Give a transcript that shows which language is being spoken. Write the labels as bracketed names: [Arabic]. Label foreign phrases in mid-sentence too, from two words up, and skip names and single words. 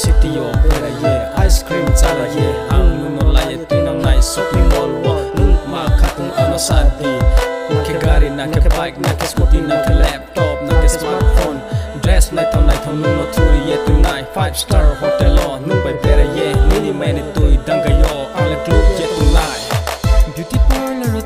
[Kok Borok] yo pera ye [English] ice cream [Kok Borok] chala ye ang nuno la ye tinang nai [English] shopping mall [Kok Borok] wo nung ma khatung ano sadi ke gari na ke bike na ke scooty na ke laptop na ke smartphone dress na thong nuno thuri ye tunai [English] 5-star hotel [Kok Borok] lo nung bai pera ye mini mani tui danga yo ala club ye tunai [English] beauty parlor